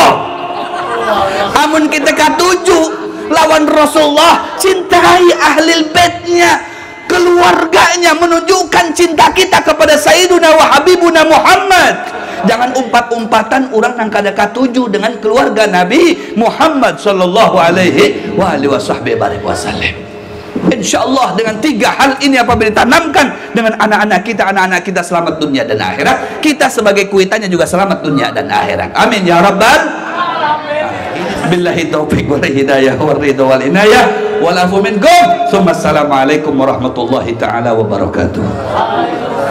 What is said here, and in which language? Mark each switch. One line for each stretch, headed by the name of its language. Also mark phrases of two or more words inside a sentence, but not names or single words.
Banjar: Amun kita katuju lawan Rasulullah, cintai ahlil baitnya, keluarganya, menunjukkan cinta kita kepada
Arabic: سيدنا وحبيبنا
Banjar: Muhammad. Jangan umpat-umpatan orang yang kada katuju dengan keluarga Nabi Muhammad
Arabic: صلى الله عليه وسلم.
Banjar: Insyaallah dengan 3 hal ini apabila ditanamkan dengan anak-anak kita selamat dunia dan akhirat, kita sebagai kuitannya juga selamat dunia dan akhirat.
Arabic: آمين يا رب. بالله التوفيق والهداية والرضا والعناية والعفو منكم. السلام عليكم ورحمة الله تعالى وبركاته.